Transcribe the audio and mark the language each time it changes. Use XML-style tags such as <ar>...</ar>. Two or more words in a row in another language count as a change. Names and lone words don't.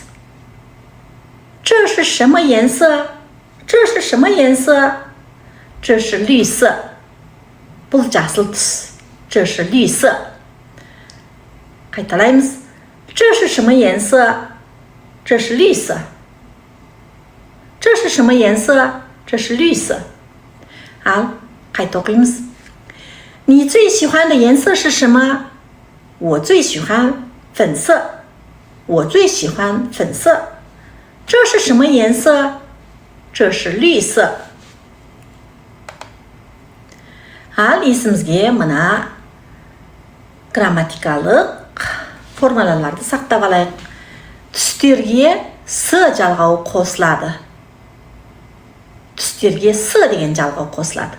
<zh>这是什么颜色？这是什么颜色？这是绿色。</zh> <kk>бұл жасыл түс.</kk> <zh>这是绿色.</zh> <kk>қайталаймыз.</kk> <zh>这是什么颜色？这是绿色。这是什么颜色？这是绿色。</zh> <kk>好，қайта оқимыз.</kk> <zh>你最喜欢的颜色是什么？我最喜欢粉色。我最喜欢粉色。这是什么颜色？这是绿色。</zh> <kk>Ал есімізге мына грамматикалық формулаларды сақтап алайық. Түстерге с жалғауы қосылады. Түстерге с деген жалғау қосылады.</kk>